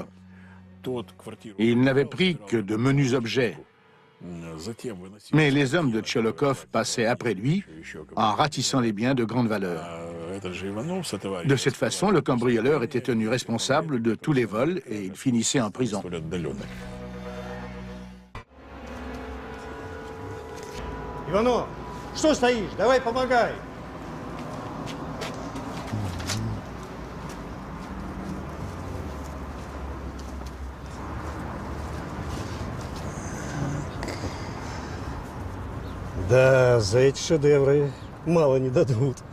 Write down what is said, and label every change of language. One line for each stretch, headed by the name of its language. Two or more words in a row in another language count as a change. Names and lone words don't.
French: Il n'avait pris que de menus objets. Mais les hommes de Tcholokov passaient après lui en ratissant les biens de grande valeur. De cette façon, le cambrioleur était tenu responsable de tous les vols et il finissait en prison.
Russian: Иванов, что стоишь? Давай помогай. Да, за эти шедевры мало не дадут.